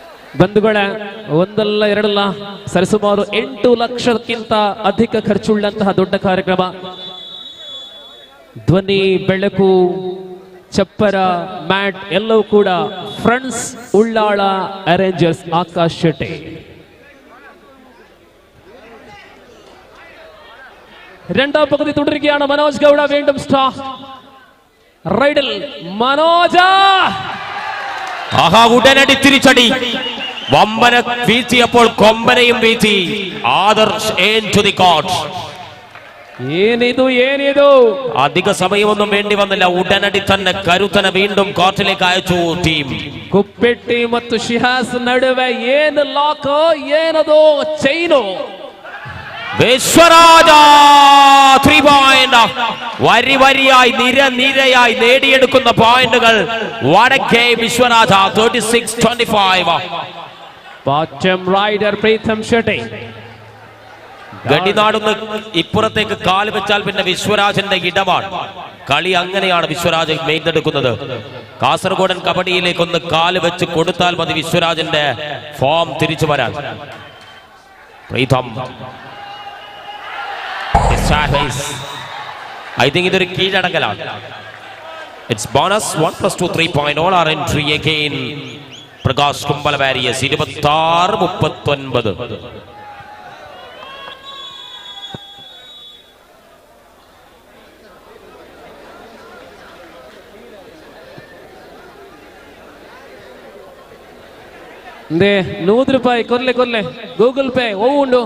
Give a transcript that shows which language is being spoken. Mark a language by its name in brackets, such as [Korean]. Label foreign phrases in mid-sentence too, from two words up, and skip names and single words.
[Kannada] ಬಂಧುಗಳೇ, ಒಂದಲ್ಲ ಎರಡಲ್ಲ ಸರಿಸುಮಾರು 8 ಲಕ್ಷಕ್ಕಿಂತ ಅಧಿಕ ಖರ್ಚುಳ್ಳಂತಹ ದೊಡ್ಡ ಕಾರ್ಯಕ್ರಮ. ಧ್ವನಿ, ಬೆಳಕು, ಚಪ್ಪರ, ಮ್ಯಾಟ್ ಎಲ್ಲವೂ ಕೂಡ ಫ್ರೆಂಡ್ಸ್ ಉಳ್ಳಾಳ ಅರೇಂಜರ್ಸ್ ಆಕಾಶ್ ಶೆಟ್ಟಿ. [Malayalam] രണ്ടാം പകുതി തുടരുകയാണ്. മനോജ് ഗൗഡ വീണ്ടും സ്റ്റാർ റൈഡിൽ. മനോജ് ആഹാ, ഉടനടി തിരിച്ചടി. വമ്പന വീഴ്ത്തിയപ്പോൾ കൊമ്പനയും വീഴ്ത്തി. [English] ആദർശ് to the court. [Kannada] ಏನಿದು [Malayalam] അധിക സമയമൊന്നും വേണ്ടി വന്നില്ല. ഉടനടി തന്നെ കരുത്തനെ വീണ്ടും കോർട്ടിലേക്ക് അയച്ചു ടീം. [Kannada] ಕುಪ್ಪೆಟ್ಟಿ ಮತ್ತು ಶಿಹಾಸ್ ನಡುವೆ ಏನು ಲಾಕ್, ಏನದು ಚೈನು. [Malayalam] വിശ്വരാജ 3 പോയിന്റ്. വരി വരിയായി നിരയായി നേടിയെടുക്കുന്ന പോയിന്റുകൾ. വടക്കേ വിശ്വരാജ 36-25. [English] bottom raider [Malayalam] പ്രീതം ഷെട്ടി. ഗഡിനാടുന്ന് ഇപ്പുറത്തേക്ക് കാല് വെച്ചാൽ പിന്നെ വിശ്വരാജന്റെ ഇടമാണ്. കളി അങ്ങനെയാണ് വിശ്വരാജ് മെയ്തെടുക്കുന്നത്. കാസർഗോഡൻ കബഡിയിലേക്ക് ഒന്ന് കാല് വെച്ച് കൊടുത്താൽ മതി വിശ്വരാജന്റെ ഫോം തിരിച്ചു വരാൻ. പ്രീതം, [English] I think [Malayalam] ഇതൊരു കീഴടങ്ങലാണ്. [English] It's bonus 1+2 3 point. All are entry again. [Malayalam] പ്രകാശ് കുമ്പളവാരിയസ് 26-39. [Tulu] ₹100 ಕೊರ್ಲೆ ಗೂಗಲ್ ಪೇ ಉಂಡು.